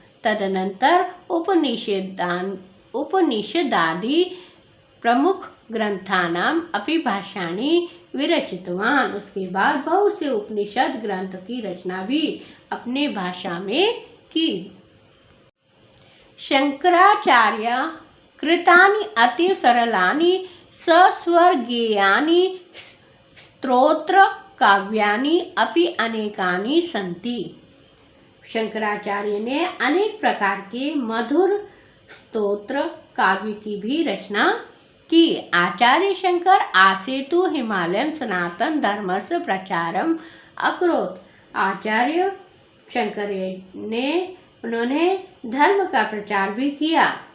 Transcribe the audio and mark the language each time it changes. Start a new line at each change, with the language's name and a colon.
Sanskrit: तदनंतर उपनिषदादि प्रमुख ग्रंथानाम अपि भाष्याणि विरचितवान्।
Hindi: उसके बाद बहुत से उपनिषद ग्रंथ की रचना भी अपने भाषा में की।
Sanskrit: शंकराचार्य कृतानि अति सरलानि सस्वर्गीयानि स्तोत्र काव्यानि अपि अनेकानि सन्ति।
Hindi: शंकराचार्य ने अनेक प्रकार के मधुर स्तोत्र काव्य की भी रचना की।
Sanskrit: आचार्य शंकर आसेतु हिमालयं सनातन धर्मस्य प्रचारम अकरोत्।
Hindi: आचार्य शंकर ने उन्होंने धर्म का प्रचार भी किया।